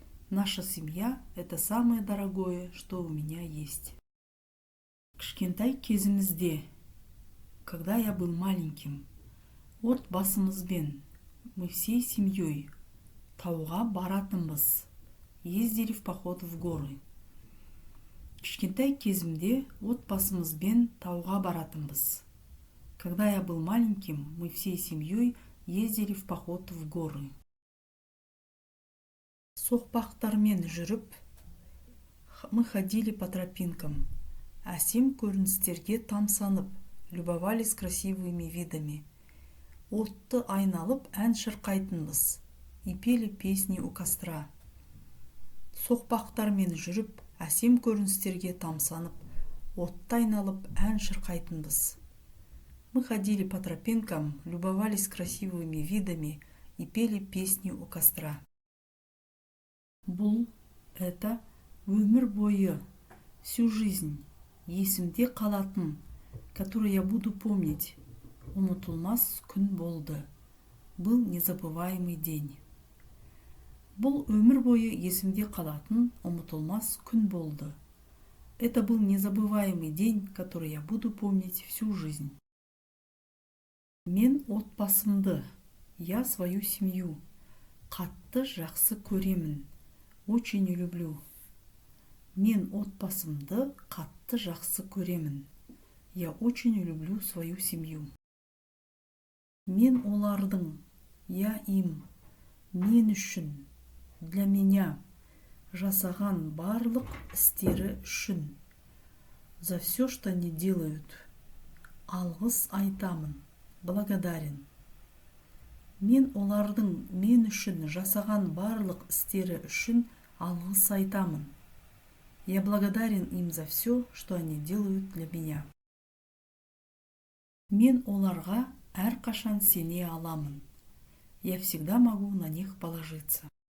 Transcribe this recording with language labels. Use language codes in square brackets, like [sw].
[ru] Наша семья – это самое дорогое, что у меня есть. [kk] Кішкентай кезімізде, [ru] когда я был маленьким, [kk] отбасымызбен, [ru] мы всей семьей, [kk] тауға баратынбыз, [ru] ездили в поход в горы. [kk] Кішкентай кезімде отбасымызбен тауға баратынбыз. [ru] Когда я был маленьким, мы всей семьей ездили в поход в горы. [kk] Соқпақтармен жүріп, [ru] мы ходили по тропинкам, [kk] әсем көріністерге тамсанып, [ru] любовались красивыми видами. [kk] Отты айналып ән шырқайтынбыз, [ru] и пели песни у костра. [kk] Соқпақтармен жүріп, әсем көріністерге тамсанып, отты айналып ән шырқайтынбыз. [ru] Мы ходили по тропинкам, любовались красивыми видами и пели песни у костра. [kk] Бұл, это, өмір бойы, [ru] всю жизнь, [kk] есімде қалатын, [ru] который я буду помнить, [kk] ұмытылмас күн болды. [ru] Был незабываемый день. [kk] Бұл өмір бойы есімде қалатын, ұмытылмас күн болды. [ru] Это был незабываемый день, который я буду помнить всю жизнь. [kk] Мен отбасымды, [ru] я свою семью, [kk] қатты жақсы көремін, [ru] очень люблю. [kk] Мен отбасымды қатты жақсы көремін. [ru] Я очень люблю свою семью. [kk] Мен олардың, [ru] я им, [kk] мен үшін, [ru] для меня, [kk] жасаған барлық істері үшін. [ru] За все, что они делают. [kk] Алғыс айтамын, [ru] благодарен. [kk] Мен олардың мен үшін жасаған барлық істері үшін алғыс айтамын. [ru] Я благодарен им за все, что они делают для меня. [kk] Мен оларға әрқашан сене аламын. [ru] Я всегда могу на них положиться.